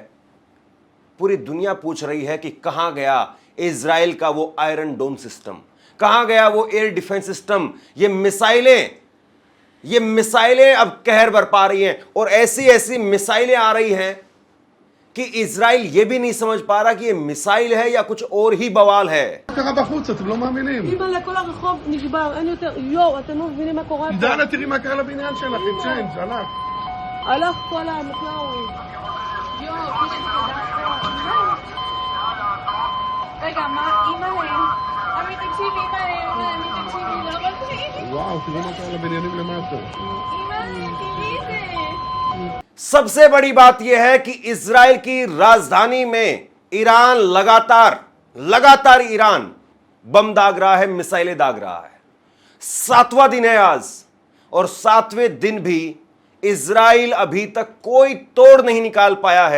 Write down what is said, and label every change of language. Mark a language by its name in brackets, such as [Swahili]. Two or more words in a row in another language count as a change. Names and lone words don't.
[Hindi] पूरी दुनिया पूछ रही है कि कहां गया इजराइल का वो आयरन डोम सिस्टम, कहां गया वो एयर डिफेंस सिस्टम। ये मिसाइलें अब कहर बरपा रही हैं, और ऐसी ऐसी मिसाइलें आ रही हैं कि इजराइल ये भी नहीं समझ पा रहा कि ये मिसाइल है या कुछ और ही बवाल है। [Hebrew] קרה בחוץ, אתם לא מאמינים. אימא'לה, כל הרחוב נשבר, אין יותר, יואו, אתם לא מבינים מה קורה פה. דנה, תראי מה קרה לבניין שלך, עם צ'יינג', הלך. הלך כל המחלאות. יואו, יש לי רגע, מה אימא'לה? אמי תקשיבי, אימא'לה, אמי תקשיבי, לא אבל תראי. וואו, תראו מה קרה לבניינים למטה. אימא'לה, תראי את זה. [Hindi] सबसे बड़ी बात यह है कि इजराइल की राजधानी में ईरान लगातार ईरान बम दाग रहा है, मिसाइलें दाग रहा है। 7वां दिन है आज, और 7वें दिन भी इजराइल अभी तक कोई तोड़ नहीं निकाल पाया है।